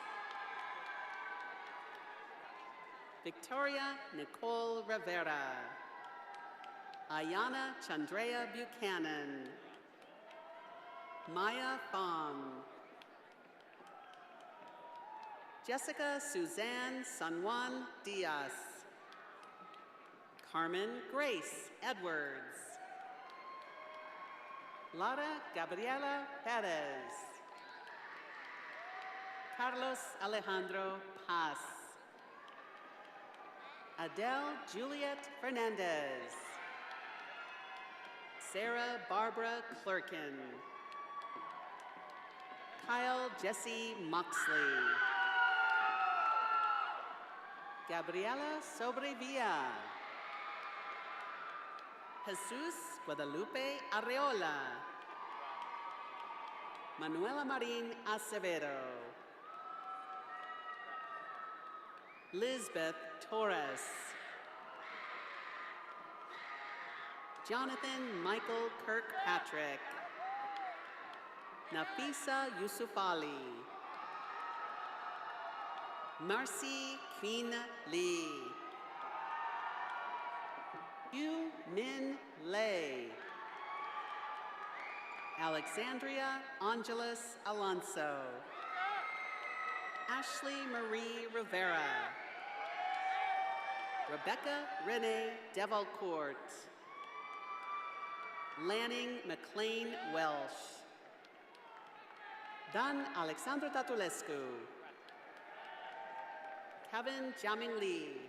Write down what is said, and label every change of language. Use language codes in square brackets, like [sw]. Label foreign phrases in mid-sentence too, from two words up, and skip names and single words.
[en] Victoria Nicole Rivera. Ayana Chandrea Buchanan. Maya Pham. Jessica Suzanne San Juan Diaz. Carmen Grace Edwards. Lara Gabriela Perez. Carlos Alejandro Paz. Adele Juliet Fernandez. Sarah Barbara Clerkin. Kyle Jesse Moxley. Gabriela Sobrevilla. Jesus Guadalupe Arreola. Manuela Marin Acevedo. Lisbeth Torres. Jonathan Michael Kirkpatrick. Nafisa Yusufali. Marcy Queen Lee. Yu Min Lei. Alexandria Angeles Alonso. Ashley Marie Rivera. Rebecca Renee Devalcourt. Lanning McLean Welsh. Dan Alexandra Tatulescu. Kevin Jiaming Lee.